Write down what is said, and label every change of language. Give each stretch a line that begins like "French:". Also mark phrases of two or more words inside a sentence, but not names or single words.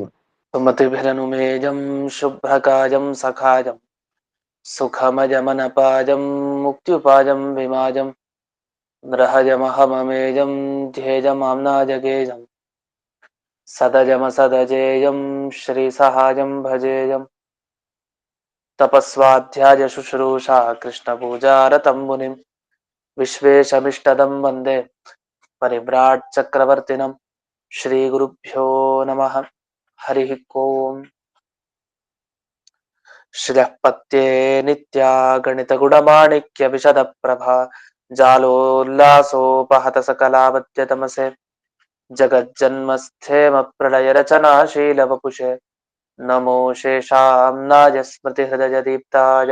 Sanskrit: ಸುಮತಿಭಿರನುಮೇಜಂ ಶುಭ್ರಕಾಜಂ ಸಖಾಜಂ ಸುಖಮಜಮನಪಾಜಂ ಮುಕ್ತ್ಯುಪಾಜಂ ವಿಮಾಜಂ ನೃಹಜಮಹಮಮೇಜಂ ಧ್ಯೇಜಮಾಮ್ನಾಜಗೇಜಂ ಸದಜಮಸದಜೇಯಂ ಶ್ರೀಸಹಾಜಂ ಭಜೇಯಂ ತಪಸ್ವಾಧ್ಯಾಯ ಶುಶ್ರೂಷಾ ಕೃಷ್ಣಪೂಜಾರತಂ ಮುನಿಂ ವಿಶ್ವೇಶಮಿಷ್ಟದಂ ವಂದೇ ಪರಿವ್ರಾಟ್ ಚಕ್ರವರ್ತಿನಂ. ಶ್ರೀ ಗುರುಭ್ಯೋ ನಮಃ. ಹರಿ ಓಂ. ಶ್ರೀಪತ್ಯೇ ನಿತ್ಯಾ ಗಣಿತ ಗುಣಮಾಣಿಕ್ಯ ವಿಶದ ಪ್ರಭಾ ಜಾಲೋಲ್ಲಾಸೋಪಹತ ಸಕಲಾವತ್ಯ ತಮಸೆ ಜಗಜ್ಜನ್ಮಸ್ಥೇಮ ಪ್ರಳಯ ರಚನಾಶೀಲ ವಪುಷೆ ನಮೋ ಶೇಷಾಂನಾಯ ಸ್ಮೃತಿ ಹೃದಯ ದೀಪ್ತಾಯ